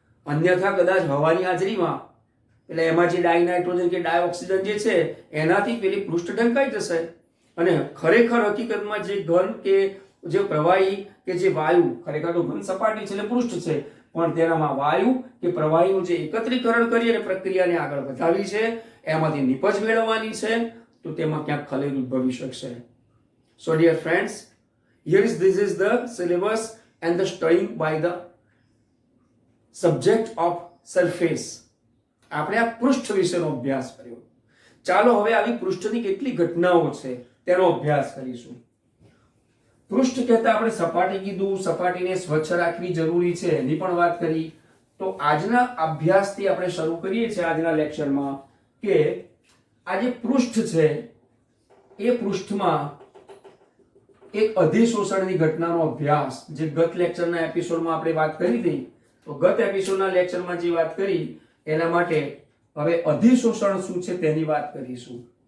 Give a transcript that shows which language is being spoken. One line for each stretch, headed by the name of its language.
Gujarati: અન્યથા કદાચ હવાની હાજરીમાં એટલે એમાં જે ડાયનાઇટ્રોજન કે ડાયઓક્સિજન જે છે એનાથી પેલી પૃષ્ઠ ઢંકાઈ જશે અને ખરેખર હકીકતમાં જે ઘન કે જે પ્રવાહી કે જે વાયુ, ખરેખર તો ઘન સપાટી છે એટલે પૃષ્ઠ છે, પણ તેનામાં વાયુ કે પ્રવાહીનું જે એકત્રીકરણ કરી અને પ્રક્રિયાને આગળ વધાવી છે, એમાંથી નિપજ મેળવવાની છે, તો તેમાં ક્યાંક ખલેલ ઉદ્ભવી શકશે.
English: So dear friends, this is the syllabus and the studying by the subject of surface.
Gujarati: આપણે આ પૃષ્ઠ વિશેનો અભ્યાસ કર્યો. ચાલો હવે આવી પૃષ્ઠની કેટલી ઘટનાઓ છે તેનો અભ્યાસ કરીશું. પૃષ્ઠ કહેતા આપણે સપાટી કીધું, સપાટીને સ્વચ્છ રાખવી જરૂરી છે એની પણ વાત કરી. તો આજના અભ્યાસથી આપણે શરૂ કરીએ છીએ આજના લેક્ચરમાં કે આ જે પૃષ્ઠ છે એ પૃષ્ઠમાં એક અધિશોષણની ઘટનાનો અભ્યાસ, જે ગત લેક્ચરના એપિસોડમાં આપણે વાત કરી હતી, તો ગત એપિસોડના લેક્ચરમાં જે વાત કરી એના માટે હવે અધિશોષણ શું છે તેની વાત કરીશું.